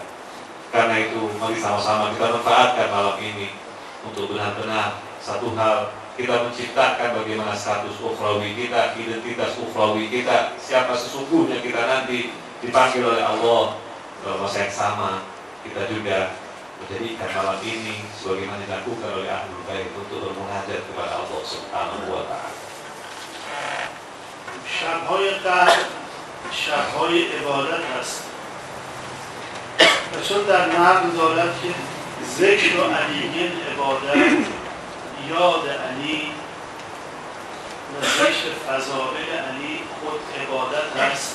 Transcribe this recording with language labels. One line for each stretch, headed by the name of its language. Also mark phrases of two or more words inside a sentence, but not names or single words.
Indonesian: Karena itu mari sama-sama kita manfaatkan malam ini untuk benar-benar satu hal, kita menciptakan bagaimana status ukhrawi kita, identitas ukhrawi kita, siapa sesungguhnya kita nanti dipanggil oleh Allah dalam masa yang sama. Kita juga menjadikan malam ini sebagaimana dilakukan oleh Ahlul Bait untuk bermunajat kepada Allah
Arabic: سبحانه وتعالى.
Persian: شب‌های قدر شب‌های عبادت است و چون در نقل دارد که ذکر علی عبادت، یاد علی و ذکر فضائل علی خود عبادت است.